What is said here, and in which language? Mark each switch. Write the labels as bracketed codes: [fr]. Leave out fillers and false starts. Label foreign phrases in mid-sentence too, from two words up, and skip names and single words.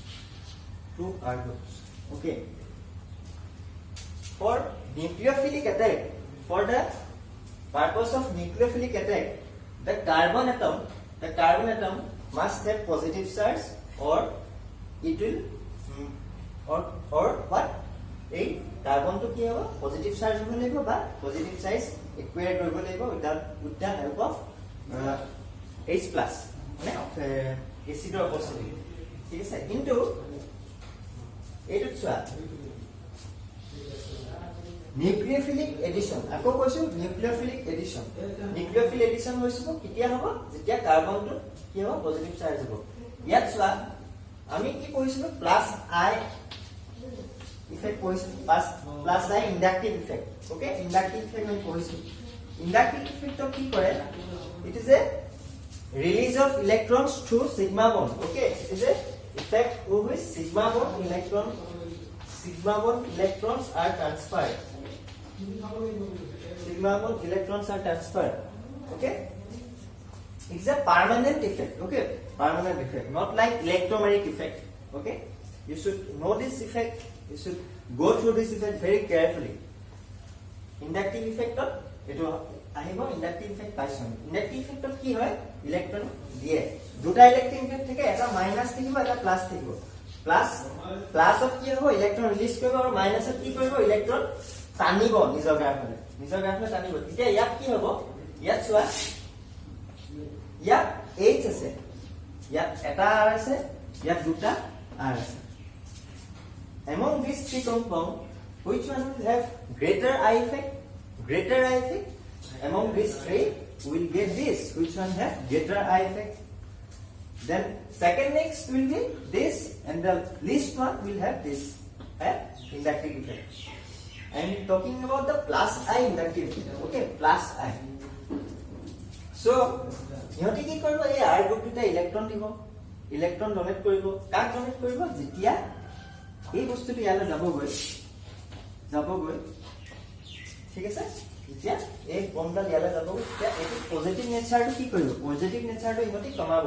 [en] Okay, for nucleophilic attack, for the purpose of nucleophilic attack, the carbon atom must have positive charge, or it will or what, [as] এই কার্বনটো কি হ'ব [en] positive charge [as] হ'ব লাগিব বা [en] positive charge acquire [as] কৰিব লাগিব [en] with the help of H+ [as] মানে এসিডৰ উপস্থিতি, ঠিক আছে। কিন্তু এইটোত চোৱা [en] nucleophilic addition, [as] আকৌ কৈছো [en] nucleophilic addition [as] হৈছিল কেতিয়া হ'ব যেতিয়া কাৰ্বনটো কি হ'ব [en] positive charge [as] হ'ব। ইয়াত চোৱা আমি কি কৈছিলো [en] plus I effect [as] কৈছিলো, [en] plus I inductive effect. [as] ওকে, [en] inductive effect [as] আমি কৈছিলো। [en] inductive effectটো [as] কি কৰে, [en] it is a release of electrons through sigma bond. Okay, it is a effect of which sigma bond electrons are transferred. Okay, it's a permanent effect. Okay, permanent effect, not like electromagnetic effect. Okay, you should know this effect, you should go through this effect very carefully. Inductive effect of [as] এইটো আহিব [en] inductive effect পাইছো। inductive effectত [as] কি হয় ইলেক্ট্ৰন দিয়ে, দুটা [en] electric effect [as] থাকে, এটা মাইনাস থাকিব এটা প্লাস থাকিব। প্লাসত কি হ'ব [en] electron release [as] কৰিব, আৰু মাইনাসত কি কৰিব ইলেক্ট্ৰন টানিব নিজৰ গ্ৰাফলে টানিব। তেতিয়া ইয়াত কি হ'ব, ইয়াত চোৱা ইয়াত H আছে, ইয়াত এটা R আছে, ইয়াত দুটা R আছে। [en] Among these three compounds, which one will have greater eye effect? Among these three, we will get this. Which one have greater eye effect? Then second next will be this, and the least one will have this, inductive effect. I am talking about the plus I inductive effect. Okay, plus I. So, [as] ইহতি কি কৰিব, এই R গ্ৰুপ দুটা ইলেক্ট্ৰন দিব, [en] electron donate [as] কৰিব। কাক ডোনেট কৰিব, যেতিয়া এই বস্তুটো ইয়ালৈ যাবগৈ, ঠিক আছে। যেতিয়া এই বন্ডডাল ইয়ালৈ যাব, তেতিয়া এইটো [en] positive natureটো [as] কি কৰিব, [en] positive natureটো [as] ইহতি কমাব।